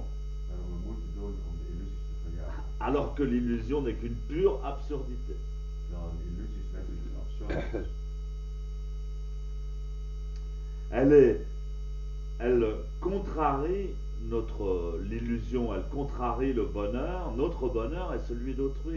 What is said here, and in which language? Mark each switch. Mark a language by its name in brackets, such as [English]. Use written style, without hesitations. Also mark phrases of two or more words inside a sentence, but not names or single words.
[Dutch] waarom we moeite doen om de illusies te verjagen. [French] alors que l'illusion n'est qu'une pure absurdité. [Dutch] Terwijl een illusie slechts iets absurds is. [French] Elle contrarie l'illusion, elle contrarie le bonheur. Notre bonheur est celui d'autrui.